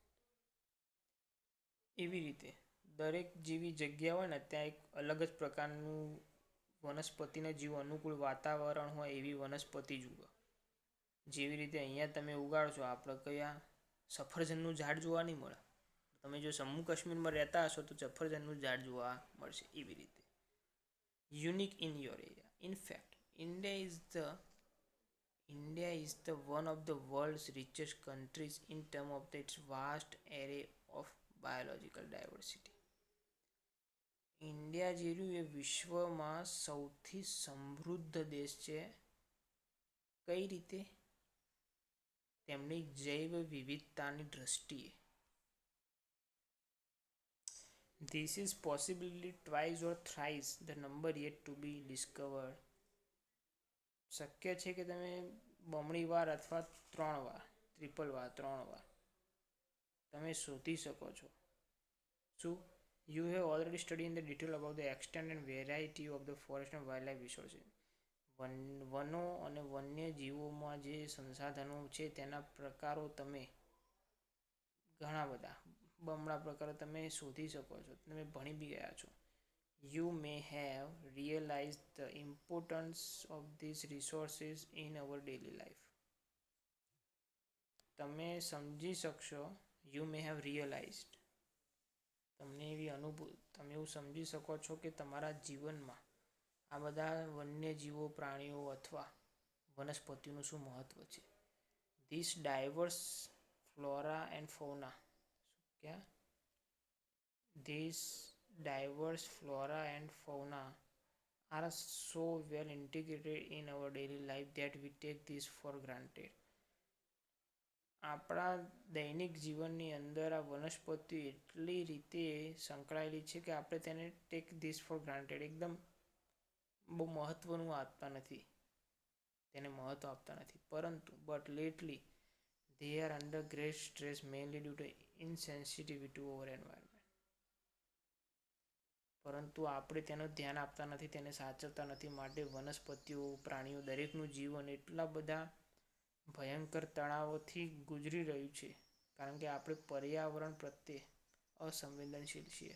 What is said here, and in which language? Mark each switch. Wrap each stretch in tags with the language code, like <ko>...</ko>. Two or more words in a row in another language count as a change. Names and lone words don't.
<gu>એવી રીતે દરેક જેવી જગ્યા હોય ને, ત્યાં એક અલગ જ પ્રકારનું વનસ્પતિને જીવ અનુકૂળ વાતાવરણ હોય એવી વનસ્પતિ જુઓ. જેવી રીતે અહીંયા તમે ઉગાડશો, આપણે કયા સફરજનનું ઝાડ જોવા નહીં મળે. તમે જો જમ્મુ કાશ્મીરમાં રહેતા હશો તો સફરજનનું ઝાડ જોવા મળશે. એવી રીતે</gu> <en>unique in your area. ઇનફેક્ટ India is the one of the world's richest countries in terms of its vast array of biological diversity.</en> <gu>ઇન્ડિયા જેવું એ વિશ્વમાં સૌથી સમૃદ્ધ દેશ છે. કઈ રીતે? તેમની જૈવ વિવિધતાની દ્રષ્ટિએ.</gu> <en>This is possibly twice or thrice the number yet to be discovered.</en> <gu>શક્ય છે કે તમે બમણી વાર અથવા 3 વાર, ટ્રિપલ વાર, 3 વાર તમે શોધી શકો છો. શું?</gu> <en>You have already studied in the detail about the extent and variety of the forest and wildlife resources.</en> <gu>વનો અને વન્ય જીવોમાં જે સંસાધનો છે તેના પ્રકારો તમે ઘણા બધા બમણા પ્રકારો તમે શોધી શકો છો. તમે ભણી બી ગયા છો.</gu> <en>You may have realized the importance of these resources in our daily life.</en> <gu>તમે સમજી શકશો.</gu> <en>You may have realized,</en> <gu>તમને તમે એવું સમજી શકો છો કે તમારા જીવનમાં આ બધા વન્યજીવો, પ્રાણીઓ અથવા વનસ્પતિનું શું મહત્વ છે.</gu> <en>This diverse flora and fauna, These diverse flora and fauna are so well integrated in our daily life that we take this for granted.</en> <gu>આપણા દૈનિક જીવનની અંદર આ વનસ્પતિઓ એટલી રીતે સંકળાયેલી છે કે આપણે તેને</gu> <en>take this for granted</en> <gu>એકદમ બહુ મહત્ત્વનું આપતા નથી, તેને મહત્ત્વ આપતા નથી.</gu> <en>પરંતુ but lately they are under great stress mainly due to insensitivity to our environment.</en> <gu>પરંતુ આપણે તેનું ધ્યાન આપતા નથી, તેને સાચવતા નથી. માટે વનસ્પતિઓ, પ્રાણીઓ દરેકનું જીવન એટલા બધા ભયંકર તણાવોથી ગુજરી રહ્યું છે કારણ કે આપણે પર્યાવરણ પ્રત્યે અસંવેદનશીલ છીએ.</gu>